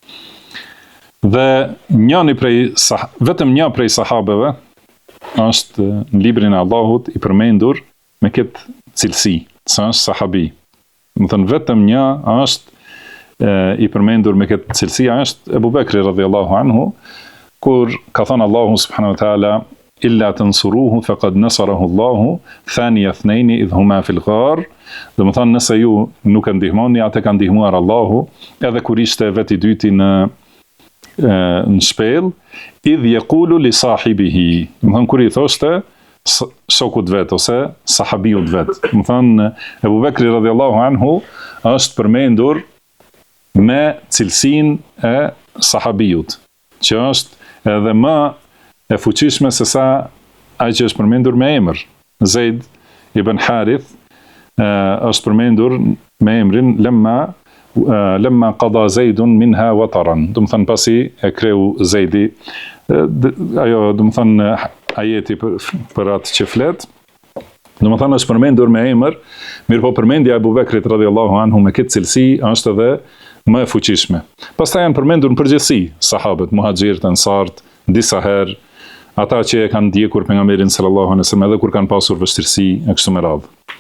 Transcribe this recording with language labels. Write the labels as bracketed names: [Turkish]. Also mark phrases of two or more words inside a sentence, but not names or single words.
[Albanian] Dhe vetëm një prej sahabeve është në librin e Allahut i përmendur me këtë cilësi, se është sahabi. Domethënë vetëm një është i përmendur me këtë cilësi, është Abu Bekri [Arabic] رضي الله عنه, [Albanian] kur ka thënë Allahu [Arabic] سبحانه وتعالى إلا تنصروه فقد نصره الله ثاني اثنين إذ هما في الغار. [Albanian] Domethënë nëse ju nuk e ndihmoni, atë ka ndihmuar Allahu, edhe kur ishte veti i dyti në shpellë, [Arabic] إذ يقول لصاحبه, [Albanian] domethënë kur i thoshte shokut vet ose sahabiut vet. Domethënë Abu Bekri [Arabic] رضي الله عنه [Albanian] është përmendur me cilësinë e sahabiut, që është edhe më e fuqishme se sa ai që është përmendur me emër. Zaid ibn Harith është përmendur me emrin [Arabic] فلما قضى زيد منها وطرا, [Albanian] domethënë pasi e kreu Zaidi, ajo domethënë ajeti për atë që flet, domethënë është përmendur me emër, mirëpo përmendja e Abu Bekrit [Arabic] رضي الله عنه [Albanian] me këtë cilësi është edhe më e fuqishme. Pastaj janë përmendur në përgjithësi sahabët, muhaxhirët, ansarët, disa herë, ata që e kanë ndjekur pejgamberin [Arabic] صلى الله عليه وسلم [Albanian] edhe kur kanë pasur vështirësi e kështu me radhë.